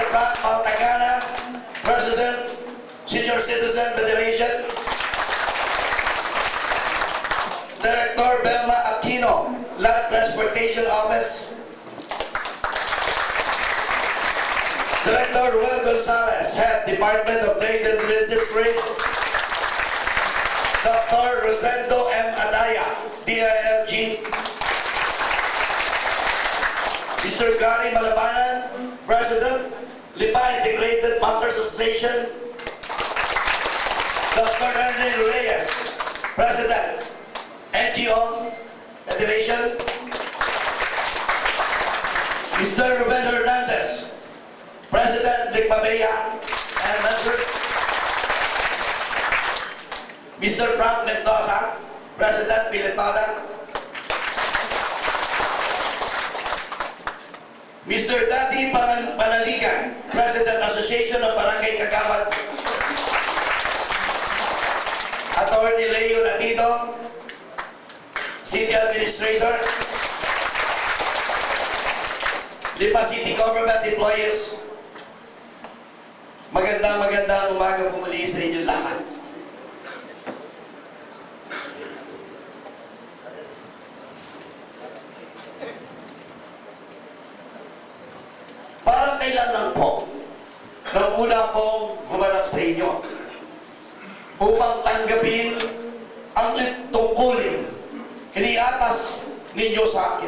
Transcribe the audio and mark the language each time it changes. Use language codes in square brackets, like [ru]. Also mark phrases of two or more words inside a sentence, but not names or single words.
[en] Frank Maltagana, President, Senior Citizen Federation, Director Belma Aquino, Land Transportation Office, Director Ruel Gonzalez, Head Department of Trade and Industry, Dr. Rosendo M. Adaya, DILG, Mr. Gary Malabanan, President, Lipa Integrated Bunkers Association, Dr. Henry Reyes, President, NGO Federation, Mr. Ruben Hernandez, President, Ligmabea and members, Mr. Frank Mendoza, President, Piletoda, Mr. Dati Panaligan, President, Association of Barangay Kagawad, Attorney Leo Latito, City Administrator, Lipa City Government Employees, [tl] magandang umaga po muli sa inyong lahat. Parang kailan lang po, nang una kong humanap sa inyo upang tanggapin ang tungkulin iniatas ninyo sa akin.